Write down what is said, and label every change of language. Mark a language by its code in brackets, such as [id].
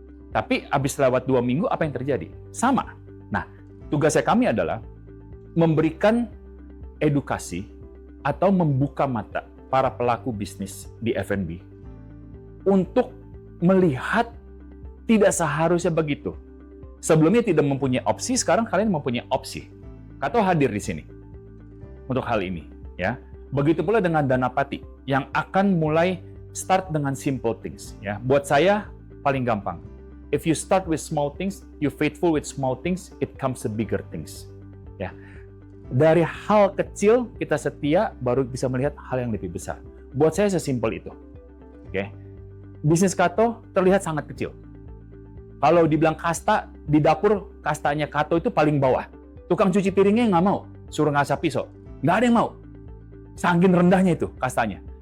[id] Tapi habis lewat 2 minggu apa yang terjadi? Sama. Nah, tugasnya kami adalah memberikan edukasi atau membuka mata para pelaku bisnis di F&B untuk melihat tidak seharusnya begitu. Sebelumnya tidak mempunyai opsi, sekarang kalian mempunyai opsi. Kato hadir di sini untuk hal ini, ya. Begitu pula dengan Danapati yang akan mulai start dengan simple things, ya. Buat saya paling gampang. [en] If you start with small things, you faithful with small things, it comes to bigger things. [id] Ya. Dari hal kecil kita setia baru bisa melihat hal yang lebih besar. Buat saya sesimpel itu. Oke. Bisnis Kato terlihat sangat kecil. Kalau dibilang kasta, di dapur kastanya Kato itu paling bawah. Tukang cuci piringnya nggak mau, suruh ngasap pisau. Nggak ada yang mau. Saking rendahnya itu kastanya.